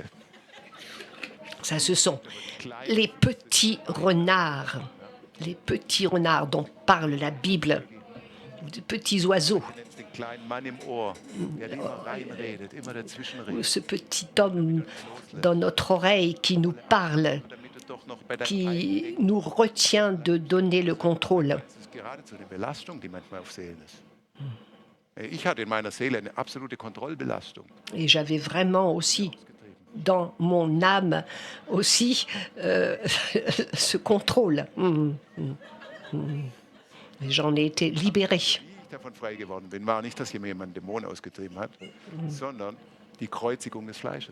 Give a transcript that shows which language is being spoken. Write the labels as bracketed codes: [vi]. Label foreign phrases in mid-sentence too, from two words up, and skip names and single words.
[fr] Ça, ce sont les petits renards. Les petits renards dont parle la Bible. Des petits oiseaux. [de] Du nennst den kleinen Mann im Ohr, der immer reinredet, immer dazwischen redet. [fr] Ce petit homme dans notre oreille qui nous parle, [de] Damit du doch noch bei deinem [fr] qui nous retient de donner le contrôle. [de] Das ist geradezu eine Belastung, die manchmal auf Seelen ist. Ich hatte in meiner Seele eine absolute Kontrollbelastung. [fr] Et j'avais vraiment aussi dans mon âme aussi ce contrôle. Et j'en ai été libérée. [de] Wie ich davon frei geworden bin, war nicht, dass jemand einen Dämon ausgetrieben hat, sondern die Kreuzigung des Fleisches.